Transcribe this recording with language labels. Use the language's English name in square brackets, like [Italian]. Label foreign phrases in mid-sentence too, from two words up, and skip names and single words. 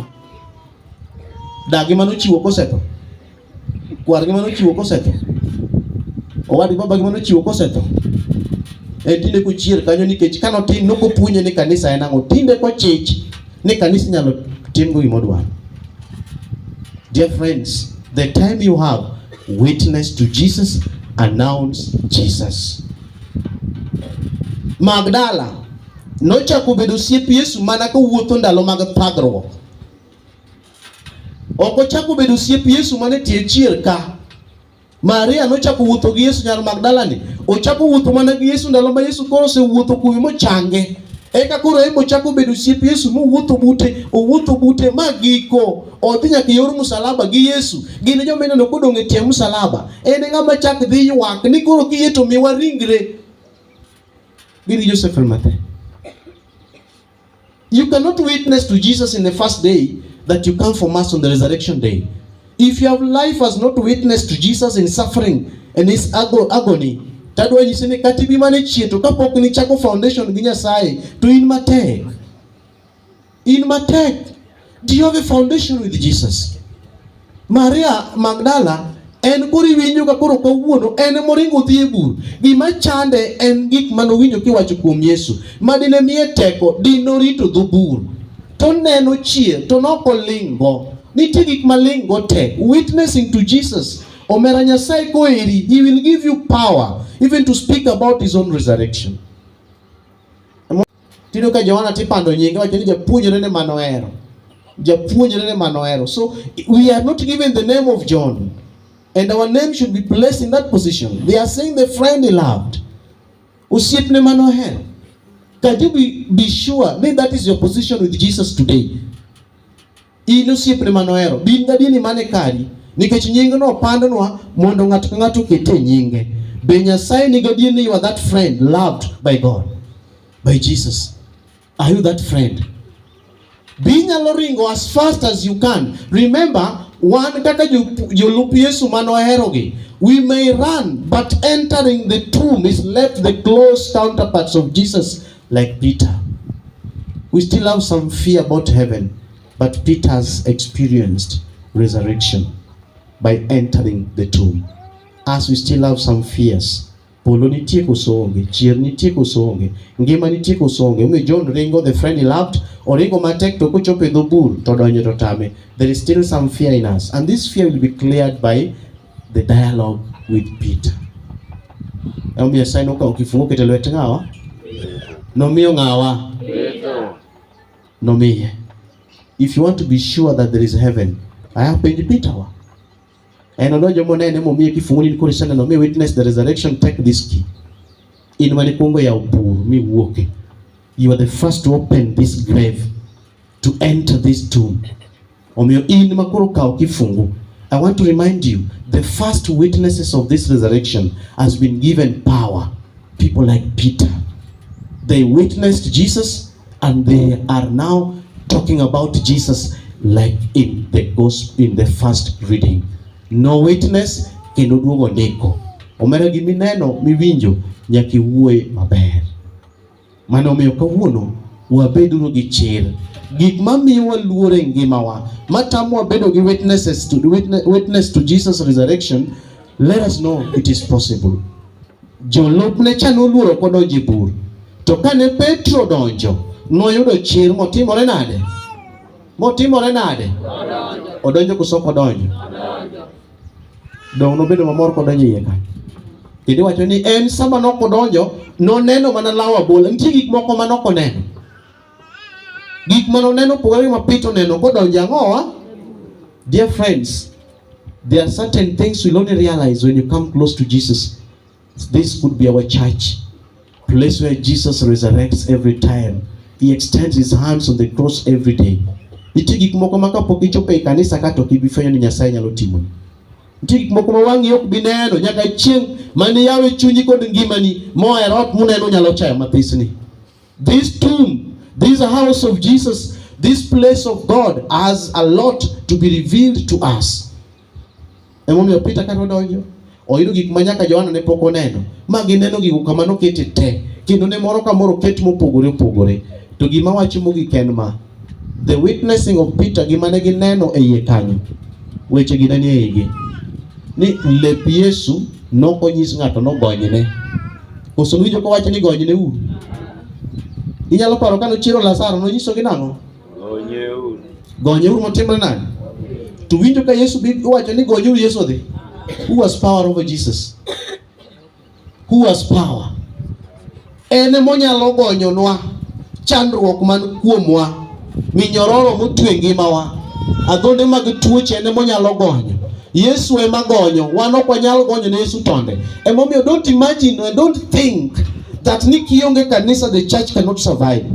[Luo (Kenya and Tanzania)] Dagi mano chiwo kosetho. Kwar gi mano chiwo kosetho. Owadi baba gi mano chiwo kosetho. Tinde ko chier kanyo nikech kano tin noko punye ni kanisa en ang'o. Tinde ko chich ni kanisa nyalo timgo gimodwaro. [English] Dear friends, the time you have, witness to Jesus, announce Jesus. [Luo (Kenya and Tanzania)] Magdala nochako bedo osiep Yesu mana ka wuotho ndalo mag thagruok. Ok ochako bedo osiep Yesu mane tie chier ka. Maria nochako wuotho gi Yesu nyar Magdala ni. Ochako wuotho mana gi Yesu ndalo ma Yesu koro osewuotho kuwi mochange. Eka koro emo chako bedo osiep Yesu owuotho bute magiko. Odhi nyaka yor msalaba gi Yesu. Gine joma ineno kodong' e tie msalaba. En ng'ama chak dhi ywak ni koro kiyie to miwa ringre. Gini Joseph Mathe. [English] You cannot witness to Jesus in the first day that you come for mass on the resurrection day. If your life has not witnessed to Jesus in suffering and his agony, [Luo (Kenya and Tanzania)] tadwa nyisini katibi mane chieto kapok ni chako foundation gi Nyasaye to in matek. In matek. [English] Do you have a foundation with Jesus? [Luo (Kenya and Tanzania)] Maria Magdala en kuri winjo ka koro kawuono en moringo dhi e bur. Gima chande en gik manowinjo kiwacho kuom Yesu. Madine miye teko dinorito dho bur. To neno chier to nokolingo. Nitie gik malingo te. [English] Witnessing to Jesus. [Luo (Kenya and Tanzania)] Omera Nyasaye koeri, [English] he will give you power even to speak about his own resurrection. [Luo (Kenya and Tanzania)] Tino ka Johana tipando nyinge wacho ni japuonjre ne manohero. Japuonjre ne manohero. [English] So we are not given the name of John. And our name should be placed in that position. They are saying the friend he loved. [Luo (Kenya and Tanzania)] Osiepne manohero. [English] Can you be sure that is your position with Jesus today? [Luo (Kenya and Tanzania)] In osiepne manohero, bin gadieni mane kari, nikech nying no pandonwa mondo ng'ato ka ng'ato kete nyinge. Be Nyasaye ni gadieni [English] you are that friend loved by God, by Jesus? Are you that friend? [Luo (Kenya and Tanzania)] Be nyalo ringo [English] as fast as you can. [Luo (Kenya and Tanzania)] Remember, one kaka jolup Yesu manoherogi, [English] we may run, but entering the tomb is left the close counterparts of Jesus, like Peter. We still have some fear about heaven, but Peter has experienced resurrection by entering the tomb. As we still have some fears, [Luo (Kenya and Tanzania)] polo nitie koso onge, chier nitie koso onge, ngima nitie koso onge. Ume John ringo, [English] the friend he loved, [Luo (Kenya and Tanzania)] oringo matek to kochopo e dho bur to donjo to tame. [English] There is still some fear in us, and this fear will be cleared by the dialogue with Peter. [Luo (Kenya and Tanzania)] Omiyo Nyasaye nokawo kifungu keto e lwet ng'awa? Nomiyo ng'awa? Nomiye. [English] If you want to be sure that there is heaven, I have [Luo (Kenya and Tanzania)] penj Peter wa. En odonjo monene momiye kifungu ni koro iseneno mi [English] witness the resurrection, take this key. [Luo (Kenya and Tanzania)] In mane kuongo yawo bur mi wuoke. [English] You are the first to open this grave, to enter this tomb. [Luo (Kenya and Tanzania)] Omiyo in makoro kawo kifungu. [English] I want to remind you, the first witnesses of this resurrection has been given power. People like Peter. They witnessed Jesus, and they are now talking about Jesus like in the gospel, in the first reading. [Luo (Kenya and Tanzania)] No witness kendo duogo ndiko. Omera gimineno miwinjo nyaki wuoye maber. Mano omiyo kawuono wabeduru gi chir. Gik mamiyo waluore ngimawa, matamo wabedo gi [English] witness to Jesus resurrection, let us know it is possible. [Luo (Kenya and Tanzania)] Jolupne cha noluoro kodonjo e bur, to kane Petro donjo, noyudo chir motimore nade? Motimore nade? Odonjo koso kodonjo? Dong nobedo mamor kodonjo iye kanyo. Kendo wacho ni en sama nokodonjo, noneno mana lawa bola. Nitie gik moko manoko neno. Gik manoneno pogore ma Peter neno kodonjo ang'owa? [English] Dear friends, there are certain things you'll only realize when you come close to Jesus. This could be our church, place where Jesus resurrects every time. He extends his hands on the cross every day. [Luo (Kenya and Tanzania)] Nitie gik moko ma kapok ichopo e kanisa ka to kibifwenyo ni Nyasaye nyalo timoni. Nitie gik moko ma wang'i ok bi neno nyaka chieng' mane yawe chunyi kod ngimani moa rot muneno nyalo chayo mathisni. [English] This tomb, this house of Jesus, this place of God has a lot to be revealed to us. [Luo (Kenya and Tanzania)] Emomiyo Peter kata odonjo, oyudo gik ma nyaka Johana ne pok oneno, ma gineno gigo kama nokete te, kendo ne moro ka moro ket mopogore opogore. To gima wacho mogik en ma, [English] the witnessing of Peter, [Luo (Kenya and Tanzania)] gima ne gineno e iye kanyo, weche gi ne nie igi, ni lep Yesu nokonyis ng'ato nogonyne. Koso winjo ko wacho ni gonyne u. Inyalo paro kano chiro Lazaro nonyiso gi nang'o? Gonyeuru motimre nade? To winjo ka Yesu wacho ni gonyeuru Yesu odhi. [English] Who has power over Jesus? Who has power? [Luo (Kenya and Tanzania)] Ene monyalo gonyonwa chandruok man kuomwa, minyororo motwe ngimawa, adhonde mag tuoche ene monyalo gonyo. Yesu ema gonyo, wan ok wanyal gonyo ne Yesu tonde. [English] Emomiyo don't imagine and don't think that [Luo (Kenya and Tanzania)] nikionge kanisa [English] the church cannot survive.